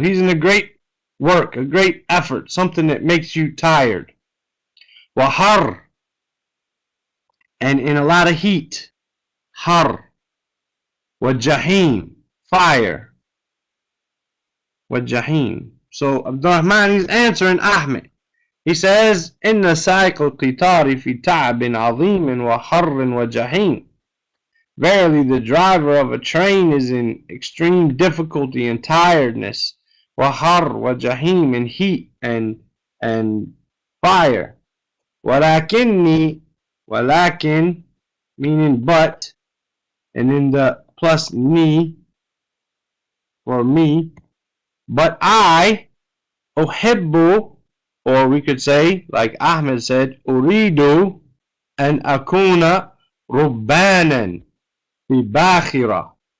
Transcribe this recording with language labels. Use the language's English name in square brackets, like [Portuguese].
[English] He's in a great work, a great effort, something that makes you tired. Wahar, and in a lot of heat. Har. [Arabic] وَالجَّحِيمِ, fire. وَالجَّحِيمِ. [English] So Abdurrahman, he's answering Ahmed. He says, [Arabic] إِنَّ سَائِقَ الْقِطَارِ فِي تَعْبٍ عَظِيمٍ وَحَرٍ وَجَحِيمٍ. [English] Verily, the driver of a train is in extreme difficulty and tiredness. [Arabic] وَحَرٍ وَجَحِيمٍ, [English] and heat and fire. وَلَكِنِّي, وَلَكِن, meaning but, and in the plus ni, for me, but I, أحب, or we could say, like Ahmed said, [Arabic] أريد أن أكون ربانا في باخرة.